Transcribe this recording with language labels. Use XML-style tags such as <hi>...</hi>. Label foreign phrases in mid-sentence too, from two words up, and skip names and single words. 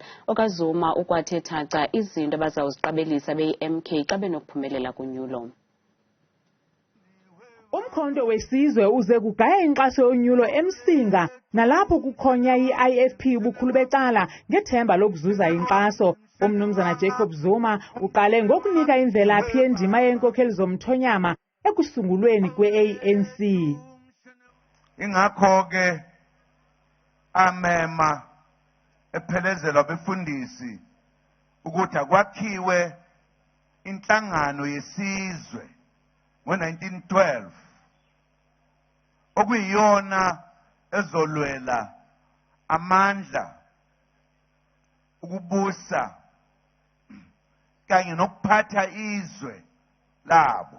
<xh>OkaZuma ukwathe thaca izinto abazawuziqabelisa beyi-MK xa benokuphumelela kunyulo. Umkhonto wesizwe uze kugaya inkxaso yonyulo emsinga nalapho kukhonya i-IFP ubukhulu becala ngethemba lokuzuza inkxaso. Umnumzana Jacob Zuma uqale ngokunika imvelaphi yendima yenkokheli zomthonyama ekusungulweni kwe-ANC.</xh> <zu>Ingakho ke amema ephelezelwa befundisi ukuthi akwakhiwe inhlangano yesizwe ngo-1912 okuyiyona ezolwela amandla ukubusa kanye nokuphatha izwe labo.</zu>